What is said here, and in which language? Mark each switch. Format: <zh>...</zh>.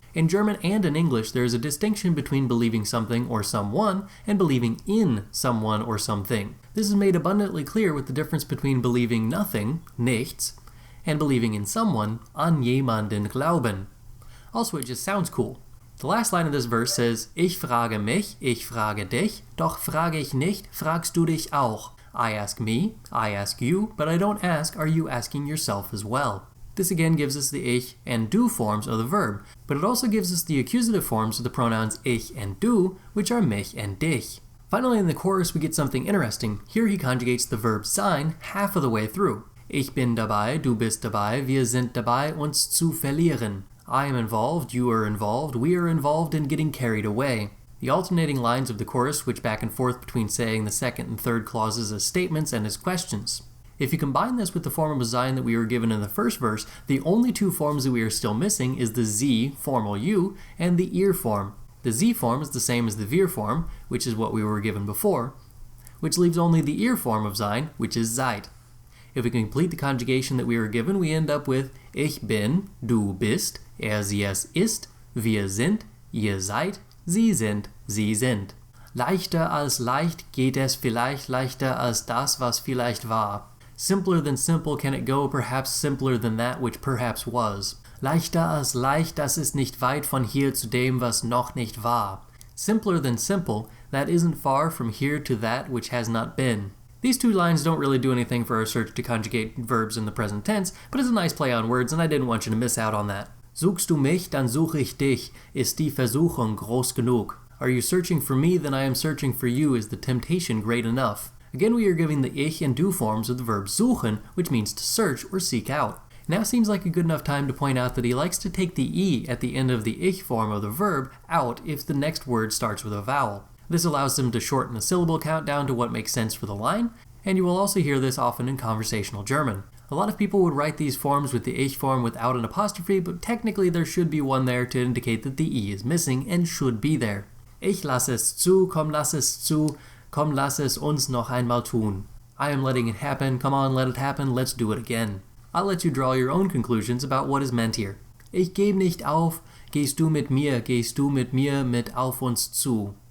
<en>In German and in English, there is a distinction between believing something or someone and believing in someone or something. This is made abundantly clear with the difference between believing nothing, nichts, and believing in someone,</en> <de>an jemanden glauben.</de> <en>Also, it just sounds cool. The last line of this verse says,</en> <de>Ich frage mich, ich frage dich, doch frage ich nicht, fragst du dich auch.</de> <en>I ask me, I ask you, but I don't ask, are you asking yourself as well? This again gives us the ich and du forms of the verb, but it also gives us the accusative forms of the pronouns ich and du, which are mich and dich. Finally, in the chorus, we get something interesting. Here he conjugates the verb sein half of the way through.</en> <de>Ich bin dabei, du bist dabei, wir sind dabei, uns zu verlieren.</de> <en>I am involved, you are involved, we are involved in getting carried away. The alternating lines of the chorus switch back and forth between saying the second and third clauses as statements and as questions. If you combine this with the form of sein that we were given in the first verse, the only two forms that we are still missing is the Sie, formal you, and the ihr form. The Sie form is the same as the wir form, which is what we were given before, which leaves only the ihr form of sein, which is seid. If we complete the conjugation that we were given, we end up with</en> <de>Ich bin, du bist, sie es ist, wir sind, ihr seid, sie sind, sie sind. Leichter als leicht geht es vielleicht leichter als das, was vielleicht war.</de> <en>Simpler than simple can it go, perhaps simpler than that which perhaps was.</en> <de>Leichter als leicht, das ist nicht weit von hier zu dem, was noch nicht war.</de> <en>Simpler than simple, that isn't far from here to that which has not been. These two lines don't really do anything for our search to conjugate verbs in the present tense, but it's a nice play on words and I didn't want you to miss out on that.</en> <de>Suchst du mich, dann suche ich dich, ist die Versuchung groß genug.</de> <en>Are you searching for me, then I am searching for you, is the temptation great enough. Again, we are giving the ich and du forms of the verb suchen, which means to search or seek out. Now seems like a good enough time to point out that he likes to take the e at the end of the ich form of the verb out if the next word starts with a vowel. This allows him to shorten the syllable count down to what makes sense for the line, and you will also hear this often in conversational German. A lot of people would write these forms with the ich form without an apostrophe, but technically there should be one there to indicate that the e is missing and should be there.</en> <de>Ich lasse es zu, komm lass es zu, komm lass es uns noch einmal tun.</de> <en>I am letting it happen, come on let it happen, let's do it again. I'll let you draw your own conclusions about what is meant here.</en> <de>Ich gebe nicht auf, Gehst du mit mir mit auf uns zu?</de>